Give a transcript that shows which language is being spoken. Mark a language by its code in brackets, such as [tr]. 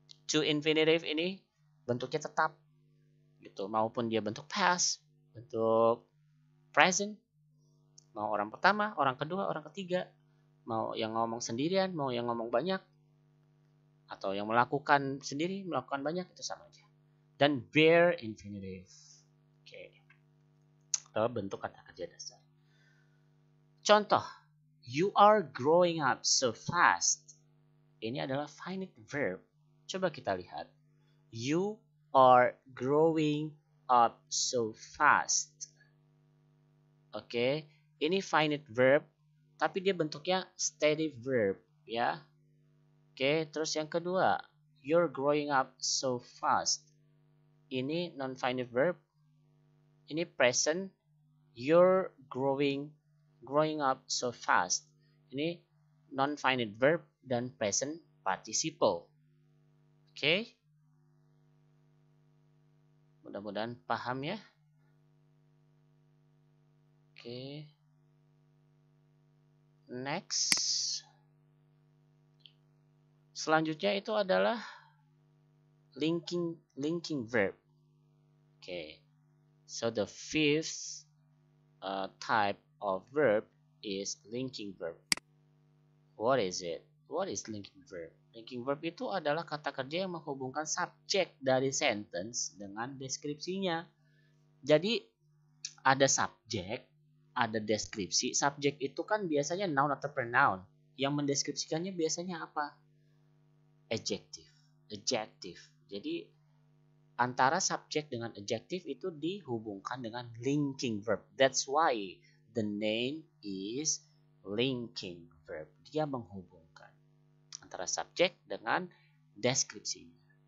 [id] To infinitive ini bentuknya tetap gitu, maupun dia bentuk past, bentuk present, mau orang pertama, orang kedua, orang ketiga, mau yang ngomong sendirian, mau yang ngomong banyak, atau yang melakukan sendiri, melakukan banyak, itu sama aja. Dan bare infinitive. Oke. Itu bentuk kata kerja dasar. [en] Contoh, you are growing up so fast. [id] Ini adalah finite verb. Coba kita lihat. [en] You are growing up so fast. [id] Oke, ini finite verb, tapi dia bentuknya steady verb, ya. Oke, terus yang kedua, [en] you're growing up so fast. [id] Ini non-finite verb. Ini present, [en] you're growing up so fast. [id] Ini non-finite verb dan present participle. Oke. Mudah-mudahan paham ya. Oke. [en] Next. [id] Selanjutnya itu adalah linking verb. [en] Okay. So the fifth type of verb is linking verb. What is it? What is linking verb? [id] Linking verb itu adalah kata kerja yang menghubungkan subjek dari sentence dengan deskripsinya. Jadi ada subjek, ada deskripsi. Subjek itu kan biasanya noun atau pronoun. Yang mendeskripsikannya biasanya apa? Adjective. Jadi antara subjek dengan adjective itu dihubungkan dengan linking verb. [en] That's why the name is linking verb. [id] Dia menghubungkan antara subjek dengan deskripsinya.